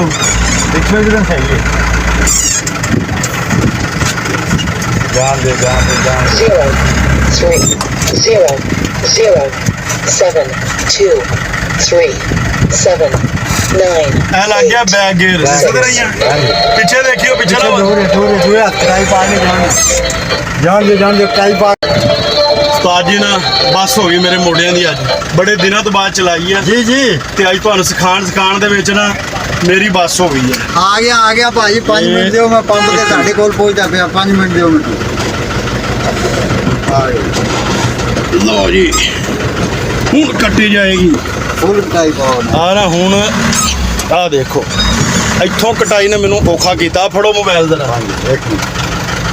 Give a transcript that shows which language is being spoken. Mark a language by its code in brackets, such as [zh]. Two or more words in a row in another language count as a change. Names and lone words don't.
[pa] ਪਿੱਛੇ ਜਿਹੜਾ ਸਹੀ ਹੈ। ਜਾਣ ਦੇ। 0 3 0 0 7 2 3 7 9, ਇਹ ਲੱਗ ਗਿਆ [en] back gear [pa] ਇਸੇ ਤਰ੍ਹਾਂ ਹੀ ਆ ਪਿੱਛੇ ਦੇਖਿਓ ਪਿਛਲਾ ਦੂਰ ਹੱਥ ਟਾਈ ਪਾ ਕੇ ਜਾਣ ਦੇ ਟਾਈ ਪਾ ਉਸਤਾਦ ਜੀ ਨਾ ਬੱਸ ਹੋ ਗਈ ਮੇਰੇ ਮੋਢਿਆਂ ਦੀ ਅੱਜ ਬੜੇ ਦਿਨਾਂ ਤੋਂ ਬਾਅਦ ਚਲਾਈ ਆ जी जी ਤੇ ਅੱਜ ਤੁਹਾਨੂੰ ਸਿਖਾਉਣ ਦੇ ਵਿੱਚ ਨਾ ਮੇਰੀ ਬੱਸ ਹੋ ਗਈ ਹੈ ਆ ਗਿਆ ਭਾਈ 5 ਮਿੰਟ ਦਿਓ ਮੈਂ ਪੰਪ ਤੇ ਤੁਹਾਡੇ ਕੋਲ ਪਹੁੰਚਦਾ ਪਿਆ 5 ਮਿੰਟ ਦਿਓ ਮੈਨੂੰ ਲਓ ਜੀ ਹੁਣ ਕੱਟੀ ਜਾਏਗੀ ਫੁੱਲ ਟਾਈ ਪਾਓ ਆ ਨਾ ਹੁਣ ਆ ਦੇਖੋ ਇੱਥੋਂ ਕਟਾਈ ਨੇ ਮੈਨੂੰ ਔਖਾ ਕੀਤਾ ਫੜੋ ਮੋਬਾਈਲ ਜ਼ਰਾ ਹਾਂਜੀ ਇੱਕ ਮਿੰਟ